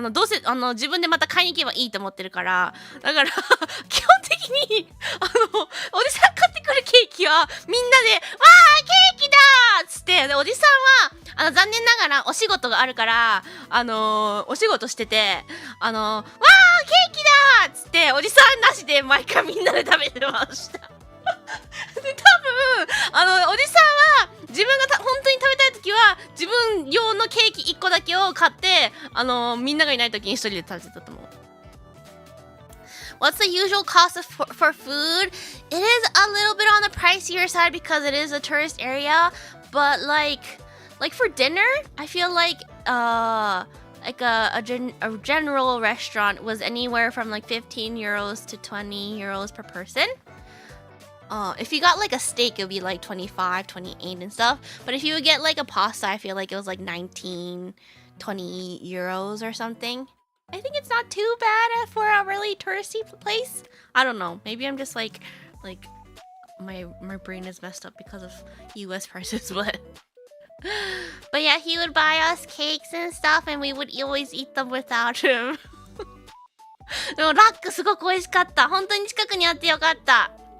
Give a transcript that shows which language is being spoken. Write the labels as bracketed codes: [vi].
[ja] どうせ、自分でまた買いに行けばいいと思ってるから。だから、基本的に、おじさん買ってくるケーキは、みんなで、わー、ケーキだーっつって、で、おじさんは、残念ながらお仕事があるから、お仕事してて、わー、ケーキだーっつって、おじさんなしで毎回みんなで食べてました。で、多分、おじさんは、自分が本当に食べたいときは、自分用のケーキ1個だけを買って、みんながいないときに一人で食べてたと思う。 [en] What's the usual cost for food? It is a little bit on the pricier side because it is a tourist area, but like for dinner, I feel like a general restaurant was anywhere from like 15 euros to 20 euros per person. If you got like a steak, it would be like 25, 28 and stuff. But if you would get like a pasta, I feel like it was like 19, 20 euros or something. I think it's not too bad for a really touristy place. I don't know. Maybe I'm just like my brain is messed up because of US prices, but yeah, he would buy us cakes and stuff and we would always eat them without him. [ja] でもラックすごく美味しかった。本当に近くにあってよかった。